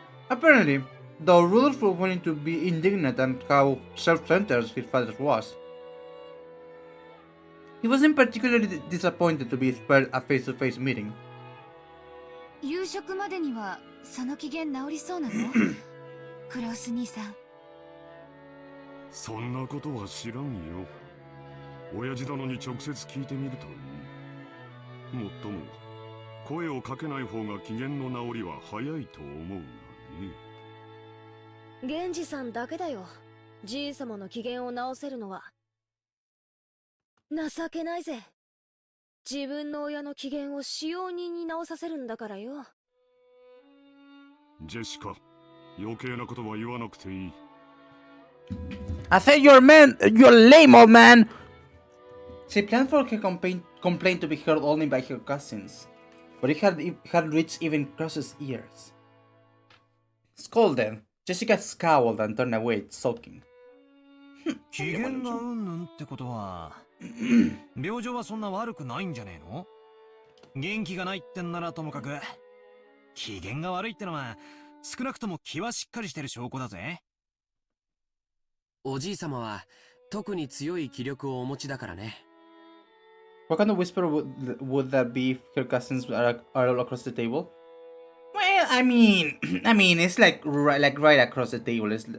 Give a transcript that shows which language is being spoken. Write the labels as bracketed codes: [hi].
[en] Apparently, though Rudolph was willing to be indignant at how self-centered his father was, he wasn't particularly disappointed to be spared a face-to-face meeting. [ja] 夕食までにはその機嫌治りそうなの？クラウス兄さん。そんなことは知らんよ。親父殿に直接聞いてみるといい。もっとも声をかけない方が機嫌の治りは早いと思うがね。源氏さんだけだよ。じい様の機嫌を直せるのは。情けないぜ。自分の親の機嫌を使用人に直させるんだからよ。ジェシカ、余計なことは言わなくていい。 [en] I said you're lame, old man! She planned for her complaint to be heard only by her cousins, but it had reached even Cross's ears. Scolded, Jessica scowled and turned away, sulking. [ja] 機嫌がうんぬんってことは病状はそんな悪くないんじゃねえの？元気がないってんならともかく機嫌が悪いってのは少なくとも気はしっかりしてる証拠だぜ。おじい様は特に強い気力をお持ちだからね。 [en] What kind of whisper would that be if her cousins are all across the table? Well, I mean, it's like right across the table.